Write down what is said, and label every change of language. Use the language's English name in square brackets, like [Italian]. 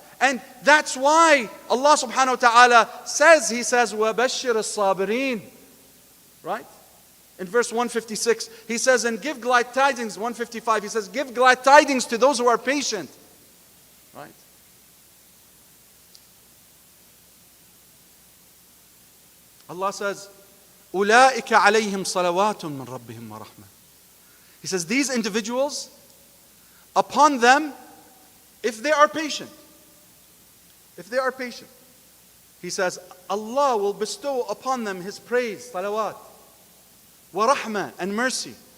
[English] And that's why Allah subhanahu wa ta'ala says, He says, [Arabic] وَبَشِّرِ الصَّابِرِينَ, [English] right? In verse 156, He says, and give glad tidings, 155, He says, give glad tidings to those who are patient, right? Allah says, [Arabic] أُولَٰئِكَ عَلَيْهِمْ صَلَوَاتٌ مِّن رَبِّهِمْ وَرَحْمَةٌ. [English] He says, these individuals, upon them, if they are patient, He says, Allah will bestow upon them His praise, salawat, wa rahmah, and mercy.